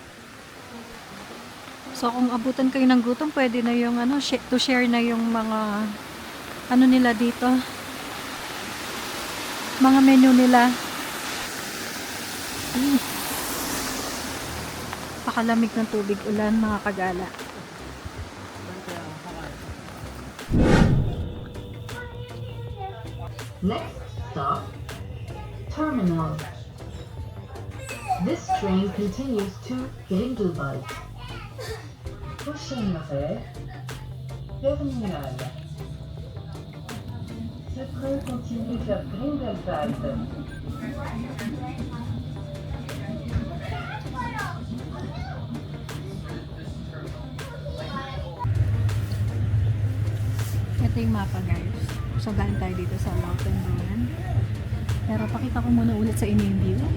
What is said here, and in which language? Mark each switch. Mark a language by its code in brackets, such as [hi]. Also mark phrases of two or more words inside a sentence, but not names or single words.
[tl] So, kung abutan kayo ng gutom, pwede na yung [en] to share [tl] na yung mga nila dito. Mga menu nila. Pakalamig ng tubig ulan, mga kagala. [en] Next stop, Terminal. This train continues to Grindelwald. [fr] Prochaine arrêt, Terminal. Ce train continue vers Grindelwald. [tl] Ito yung mapa, guys. So, galing tayo dito sa Mountain Ruin. Pero pakita ko muna ulit sa inyo yung view.